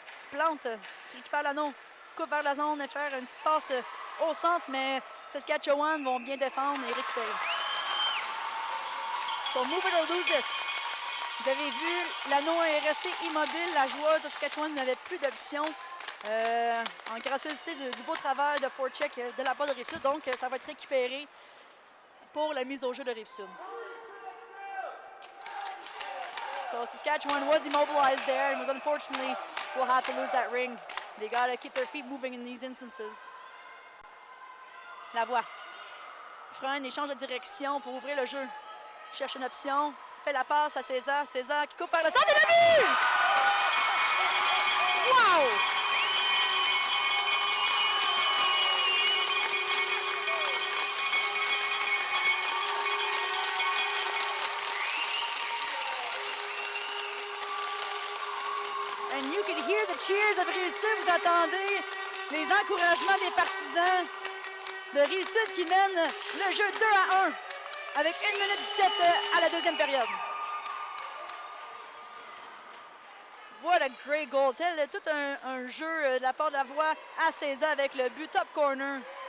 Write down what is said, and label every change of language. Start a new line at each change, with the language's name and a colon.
French: Plante qui récupère l'anneau, coupe vers la zone et faire une petite passe au centre, mais Saskatchewan vont bien défendre et récupérer.
English: So move it or lose it.
French: Vous avez vu, l'anneau est resté immobile. La joueuse de Saskatchewan n'avait plus d'options en graciosité du beau travail de forecheck de la part de Rive-Sud. Donc, ça va être récupéré pour la mise au jeu de Rive-Sud.
English: So Saskatchewan was immobilized there and was unfortunately will have to lose that ring. They got to keep their feet moving in these instances.
French: La voix. Freine, échange de direction pour ouvrir le jeu. Cherche une option. Fait la passe à César. César qui coupe par le centre et le but! Wow!
English: And you can hear the cheers of Rive-Sud.
French: Vous entendez les encouragements des partisans de Rive-Sud qui mènent le jeu 2-1 avec 1 minute 17 à la deuxième période.
English: What a great goal.
French: Tel tout un jeu de la part de la voix à César avec le but top corner.